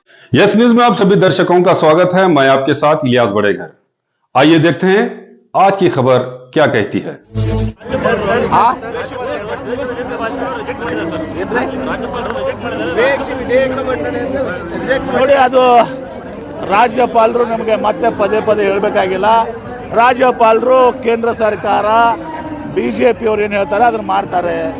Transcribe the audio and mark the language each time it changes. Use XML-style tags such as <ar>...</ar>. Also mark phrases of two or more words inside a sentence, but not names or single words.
<hi>यस न्यूज में आप सभी दर्शकों का स्वागत है। मैं आपके साथ इलियास बड़ेघर। आइए देखते हैं आज की खबर क्या कहती है।</hi> <kn>ನೋಡಿ, ಅದು ರಾಜ್ಯಪಾಲರು ನಮಗೆ ಮತ್ತೆ ಪದೇ ಪದೇ ಹೇಳಬೇಕಾಗಿಲ್ಲ. ರಾಜ್ಯಪಾಲರು ಕೇಂದ್ರ ಸರ್ಕಾರ ಬಿಜೆಪಿ ಅವರು ಏನು ಹೇಳ್ತಾರೆ ಅದನ್ನ ಮಾಡ್ತಾರೆ.</kn>